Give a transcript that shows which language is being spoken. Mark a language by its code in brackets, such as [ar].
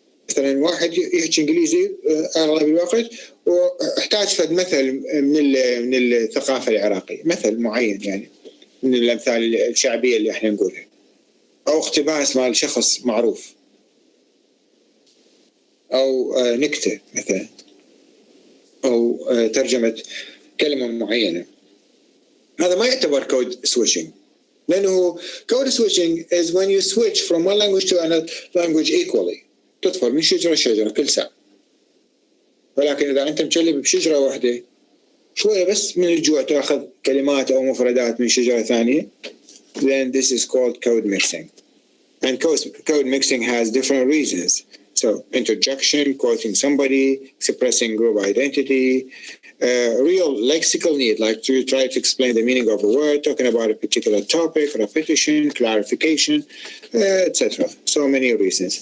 [ar] مثلا واحد يحكي انجليزي اغلب الوقت واحتاج فد مثل من الثقافه العراقيه، مثل معين يعني من الامثال الشعبيه اللي احنا نقولها، او اقتباس مال شخص معروف، او نكته مثلا، او ترجمه كلمه معينه. هذا ما يعتبر كود سويتشنج، [en] لانه كود سويتشنج is when you switch from one language to another language equally. [ar] تطفر من شجره لشجره كل ساعه. ولكن اذا انت مجلب بشجره واحده شويه بس من الجوع تاخذ كلمات او مفردات من شجره ثانيه، [en] then this is called code mixing. And code mixing has different reasons. So interjection, quoting somebody, expressing group identity, real lexical need, like to try to explain the meaning of a word, talking about a particular topic, repetition, clarification, etc. So many reasons.